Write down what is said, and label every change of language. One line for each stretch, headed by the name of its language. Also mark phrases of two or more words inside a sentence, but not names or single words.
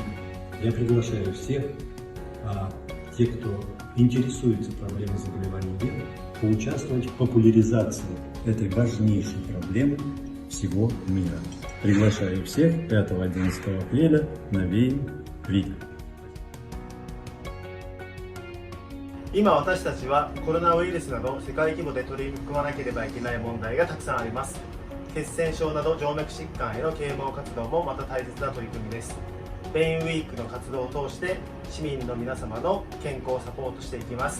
Russian: Я приглашаю всех, те, кто интересуется проблемой заболеваний вен, поучаствовать в популяризации этой важнейшей проблемы всего мира. Приглашаю всех 5-11 апреля на Vein Week.
Japanese: 今私たちはコロナウイルスなど世界規模で取り組まなければいけない問題がたくさんあります。血栓症など静脈疾患への啓蒙活動もまた大切な取り組みです。ベインウィークの活動を通して市民の皆様の健康をサポートしていきます。